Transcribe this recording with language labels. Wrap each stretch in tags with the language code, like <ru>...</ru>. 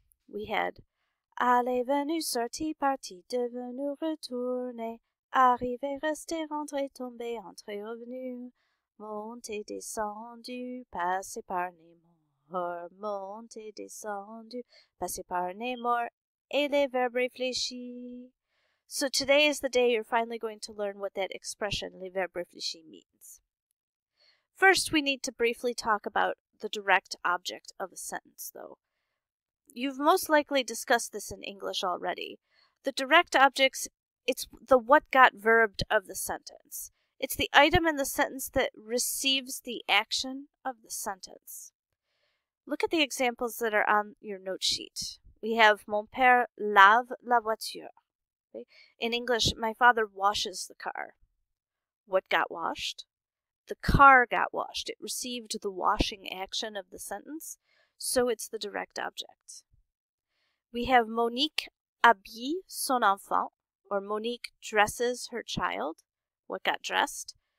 <fr>We had aller, venu, sorti, parti, devenu, retourné, arrivé, resté, rentré, tombé, entré, revenu, monté, descendu, passé par les morts, monté, descendu, passé par les morts, et les verbes réfléchis.</fr> <en>So today is the day you're finally going to learn what that expression, les verbes réfléchis, means. First, we need to briefly talk about the direct object of a sentence, though. You've most likely discussed this in English already. The direct objects, it's the what got verbed of the sentence. It's the item in the sentence that receives the action of the sentence. Look at the examples that are on your note sheet.</en> <fr>We have mon père lave la voiture.</fr> <en>Okay? In English, my father washes the car. What got washed? The car got washed. It received the washing action of the sentence, so it's the direct object. We have Monique habille son enfant, or Monique dresses her child. What got dressed?</en>